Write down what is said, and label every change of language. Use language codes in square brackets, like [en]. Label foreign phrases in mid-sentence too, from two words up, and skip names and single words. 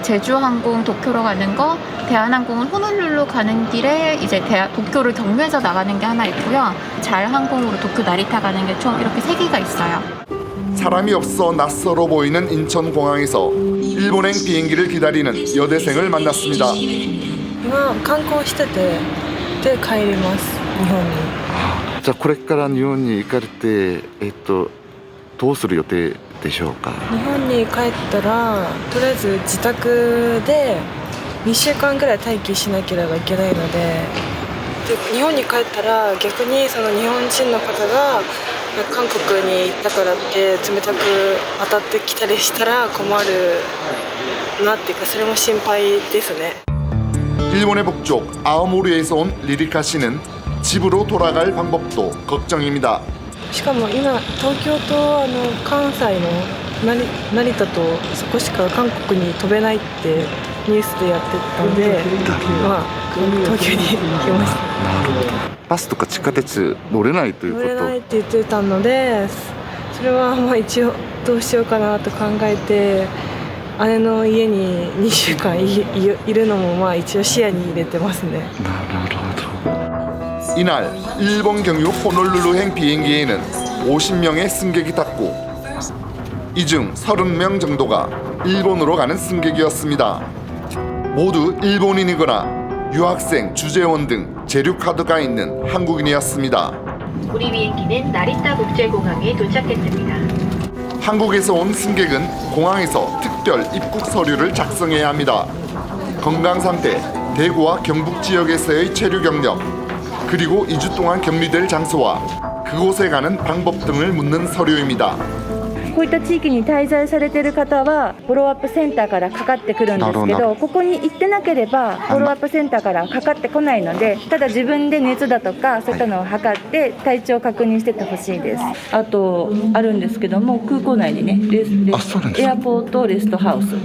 [ko] 제주항공 도쿄로 가는 거, 대한항공은 호놀룰루 가는 길에 이제 도쿄를 경유해서 나가는 게 하나 있고요. 잘항공으로 도쿄 나리타 가는 게 총 이렇게 3개가 있어요. 사람이 없어 낯설어 보이는 인천공항에서 일본행 비행기를 기다리는 여대생을 만났습니다. [ja] 今観光しててで帰ります日本に。じゃあこれから日本に行かれてどうする予定でしょうか？日本に帰ったらとりあえず自宅で2週間ぐらい待機しなければいけないので、日本に帰ったら逆にその日本人の方が韓国に行ったからって冷たく当たってきたりしたら困るなっていうか、それも心配ですね。 [ko] 일본의 북쪽 아오모리에서 온 리리카 씨는 집으로 돌아갈 방법도 걱정입니다. [ja] しかも今東京と関西の成田とそこしか韓国に飛べないってニュースでやってたので、まあ、東京に来ました。なるほど。バスとか地下鉄乗れないというこ乗れないっと。て言ってたので、それはまあ一応どうしようかなと考えて、姉の家に2週間いるのもまあ一応視野に入れてますね。 [ko] 이날 일본 경유 호놀룰루행 비행기에는 50명의 승객이 탔고 이 중 30명 정도가 일본으로 가는 승객이었습니다. 모두 일본인이거나 유학생, 주재원 등 재류 카드가 있는 한국인이었습니다. 우리 비행기는 나리타 국제공항에 도착했습니다. 한국에서 온 승객은 공항에서 특별 입국 서류를 작성해야 합니다. 건강 상태, 대구와 경북 지역에서의 체류 경력, 그리고 2주 동안 격리될 장소와 그곳에 가는 방법 등을 묻는 서류입니다. [ja] こういった地域に滞在されている方はフォローアップセンターからかかってくるんですけど、ここに行ってなければフォローアップセンターからかかってこないので、ただ自分で熱だとかそういったのを測って体調を確認しててほしいです。あとあるんですけども、空港内にね、エアポートレストハウス、